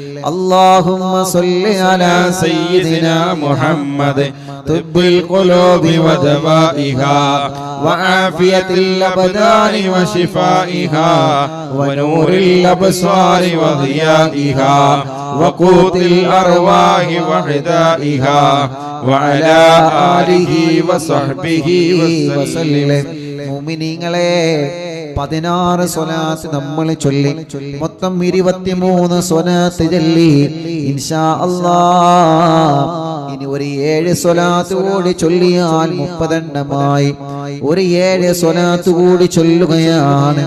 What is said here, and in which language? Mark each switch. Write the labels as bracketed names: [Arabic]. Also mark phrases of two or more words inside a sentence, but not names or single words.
[Arabic] اللهم صل على سيدنا محمد طب القلوب ودوائها وعافية الأبدان وشفائها ونور الأبصار وضيائها وقوت الأرواح وغذائها وعلى آله وصحبه وسلم. [Malayalam] മുഅ്മിനീങ്ങളെ 16 സ്വലാത്ത് നമ്മൾ ചൊല്ലി, മൊത്തം 23 സ്വലാത്ത് ചൊല്ലി. [Arabic] إن شاء الله [Malayalam] ഇനി ഒരു 7 സ്വലാത്ത് കൂടി ചൊല്ലിയാൽ 30 എണ്ണമായി. ഒരു 7 സ്വലാത്ത് കൂടി ചൊല്ലുകയാണ്.